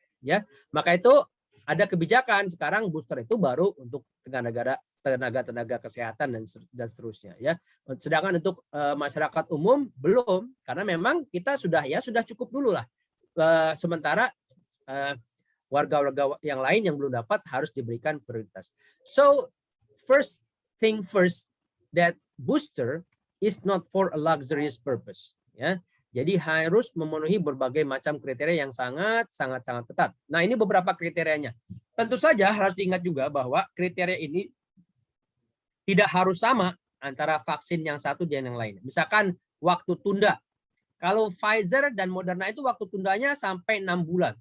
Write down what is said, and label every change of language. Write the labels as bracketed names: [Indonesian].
[Indonesian] Ya, maka itu ada kebijakan sekarang booster itu baru untuk tenaga kesehatan dan seterusnya ya. Sedangkan untuk masyarakat umum belum, karena memang kita sudah cukup dulu lah. Sementara warga-warga yang lain yang belum dapat harus diberikan prioritas. [English] So first thing first, that booster is not for a luxurious purpose ya. [Indonesian] Jadi harus memenuhi berbagai macam kriteria yang sangat ketat. Nah, ini beberapa kriterianya. Tentu saja harus diingat juga bahwa kriteria ini tidak harus sama antara vaksin yang satu dan yang lain. Misalkan waktu tunda. Kalau Pfizer dan Moderna itu waktu tundanya sampai 6 bulan.